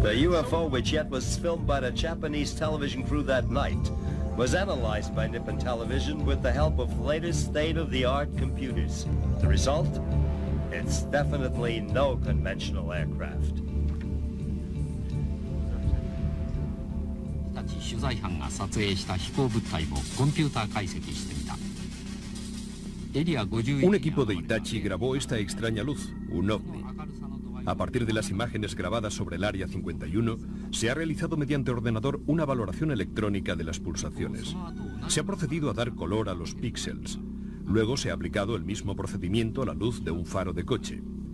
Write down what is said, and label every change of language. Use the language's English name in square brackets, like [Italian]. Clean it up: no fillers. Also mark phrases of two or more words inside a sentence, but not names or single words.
[English] UFO, which yet was filmed by the Japanese television crew that night, was analyzed by Nippon Television with the help of the latest state-of-the-art computers. The result? It's definitely no conventional aircraft. [Japanese] 取材班が撮影した飛行物体をコンピューター解析してみた。 [Spanish] Un equipo de Hitachi grabó esta extraña luz, un ovni. A partir de las imágenes grabadas sobre el Área 51, se ha realizado mediante ordenador una valoración electrónica de las pulsaciones. Se ha procedido a dar color a los píxeles. Luego se ha aplicado el mismo procedimiento a la luz de un faro de coche.